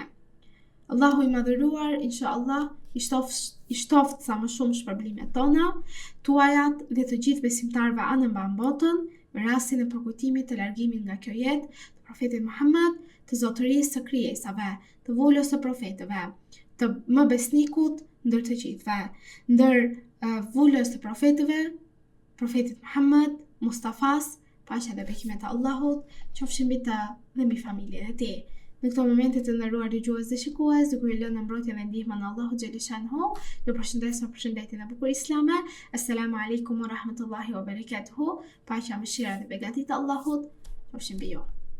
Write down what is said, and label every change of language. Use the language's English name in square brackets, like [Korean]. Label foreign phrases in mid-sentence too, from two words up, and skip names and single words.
[Albanian] Allahu i madhëruar, inshallah, i shtoft sa më shumë shpërblimet tona, tuajat dhe të gjithë besimtarëve anë mban botën, me rastin e përkujtimit të largimit nga kjo jetë të profetit Muhammed, të zotërisë së krijesave, të volës së profetëve, të më besnikut ndër të gjithëve, ndër volës të profetëve, profetit Muhammed, Mustafas, paqja dhe bekimet e Allahut qofshin mbi të dhe mbi familjen e tij. Në këto momente të nderuar dëgjues dhe shikues, duke ju lënë në mbrojtje dhe ndihmën e Allahut xhaleshanhu, ju përshëndes me përshëndetjen e bukur islame. [Arabic] السلام عليكم ورحمة الله وبركاته. [Albanian] Paqja, mëshira dhe begatit e Allahut qofshin mbi ju.